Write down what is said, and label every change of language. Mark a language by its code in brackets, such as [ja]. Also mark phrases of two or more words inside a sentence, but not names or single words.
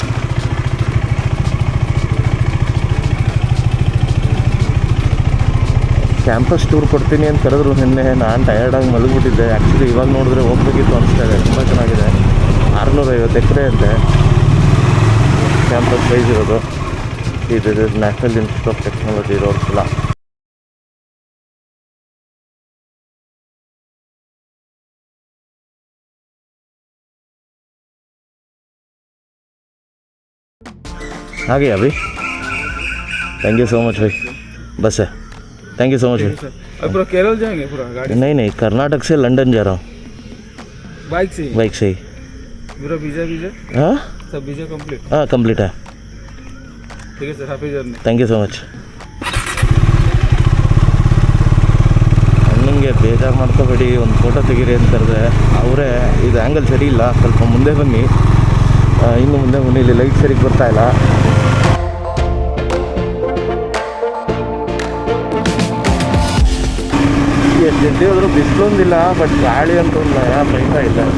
[en] campus tour [kn] ಕೊಡ್ತೀನಿ ಅಂತ ಕರೆದ್ರು ನಿನ್ನೆ. ನಾನು ಟಯರ್ಡಾಗಿ ಮಲಗಿಬಿಟ್ಟಿದ್ದೆ. ಆ್ಯಕ್ಚುಲಿ ಇವಾಗ ನೋಡಿದ್ರೆ ಹೋಗ್ಬೇಕಿತ್ತು ಅನಿಸ್ತಾ ಇದೆ. ತುಂಬ ಚೆನ್ನಾಗಿದೆ. 650 ಎಕರೆ ಅಂತೆ [en] campus size [kn] ಇರೋದು. ಇದು ನ್ಯಾಷನಲ್ ಇನ್ಸ್ಟಿಟ್ಯೂಟ್ ಆಫ್ ಟೆಕ್ನಾಲಜಿ ಇರೋರ್ಕಿಲ್ಲ. [en] आगे अभी thank you so much भाई. बस है. thank you so much भाई. [hi] पूरा केरल जाएंगे पूरा गाड़ी? नहीं, कर्नाटक से लंदन जा रहा हूँ. बाइक से ही. पूरा वीज़ा हाँ, सब वीज़ा कंप्लीट? हाँ कंप्लीट है. ठीक है सर, [en] happy journey. thank you so much. [kn] ಅಣ್ಣಂಗೆ ಬೇಜಾರು ಮಾಡ್ಕೋಬೇಡಿ, ಒಂದು ಫೋಟೋ ತೆಗೀರಿ ಅಂತ ಕರೆದೆ. ಅವರೇ ಇದು ಆ್ಯಂಗಲ್ ಸರಿ ಇಲ್ಲ, ಸ್ವಲ್ಪ ಮುಂದೆ ಬನ್ನಿ, ಇನ್ನು ಮುಂದೆ ಬನ್ನಿ, ಇಲ್ಲಿ ಲೈಟ್ ಸರಿಗೆ ಬರ್ತಾಯಿಲ್ಲ. ಎಸ್ ಎಲ್ಲಿ ಹೋದ್ರು ಬಿಸಿಲೊಂದಿಲ್ಲ, ಬಟ್ ಗಾಳಿ ಅಂತೂ ಬೈತಾ ಇಲ್ಲ.